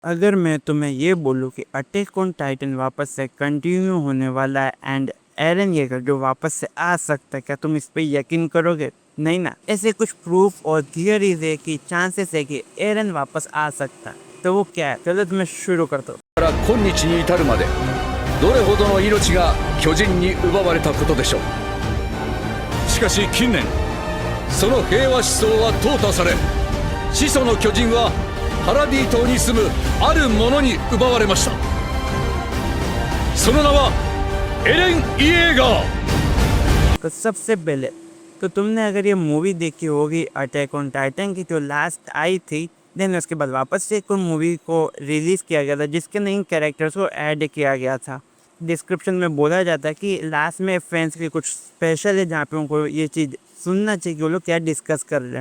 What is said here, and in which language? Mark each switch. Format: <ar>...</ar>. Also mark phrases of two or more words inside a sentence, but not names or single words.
<hi>अगर मैं तुम्हें ये बोलूँ कि अटैक ऑन टाइटन वापस से कंटिन्यू होने वाला है एंड एरन येगर जो वापस से आ सकता है, क्या तुम इस पे यकीन करोगे? नहीं ना। ऐसे कुछ प्रूफ और थियरीज है कि चांसेस है कि एरन वापस आ सकता है। तो वो क्या है, चलो तुम्हें शुरू करता हूँ।</hi> <ja>から今日に至るまでどれほどの命が巨人に奪われたことでしょう。しかし近年その平和思想は淘汰され、始祖の巨人はパラディ島に住むある者に奪われました。その名はエレン・イエーガー。</ja> <hi>तो सबसे पहले तो तुमने अगर ये मूवी देखी होगी अटैक ऑन टाइटन की, जो लास्ट आई थी, देन उसके बाद वापस से एक मूवी को रिलीज़ किया गया था जिसके नए कैरेक्टर्स को ऐड किया गया था। डिस्क्रिप्शन में बोला जाता है कि लास्ट में फैंस की कुछ स्पेशल है जहाँ पे उनको ये चीज़ सुनना चाहिए कि वो लोग क्या डिस्कस कर रहे हैं।</hi>